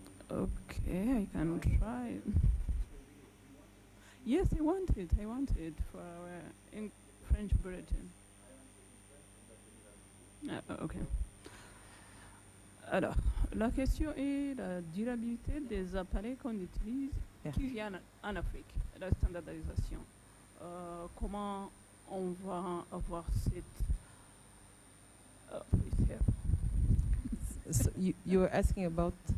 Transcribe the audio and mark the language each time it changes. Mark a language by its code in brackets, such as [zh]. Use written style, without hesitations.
[en] Okay, I can try. Yes, I want it for our in French bulletin. Ok. [fr] Alors, la question est la durabilité des appareils qu'on utilise qui viennent en Afrique, la standardisation. Comment on va avoir cette... [en] please help. So you were asking about